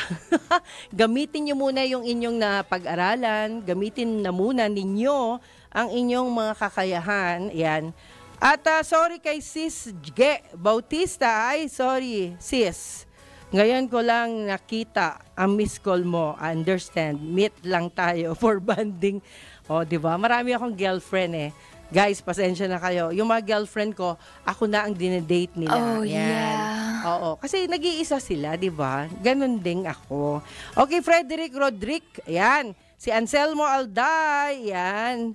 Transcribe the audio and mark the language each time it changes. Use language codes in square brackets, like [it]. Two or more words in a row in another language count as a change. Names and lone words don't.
[tl] Gamitin nyo muna yung inyong napag-aralan, gamitin na muna ninyo ang inyong mga kakayahan. Yan. At sorry kay Sis Ge Bautista, ay sorry sis. Ngayon ko lang nakita ang miss call mo. [en] I understand, [tl] meet lang tayo [en] for banding. [tl] O, di ba? Marami akong girlfriend eh. Guys, pasensya na kayo. Yung mga girlfriend ko, ako na ang dinedate nila. Oh, yan. [en] yeah. [tl] Oo. Kasi nag-iisa sila, di ba? Ganon din ako. Okay, Frederick Rodrick. Ayan. Si Anselmo Alday. Ayan.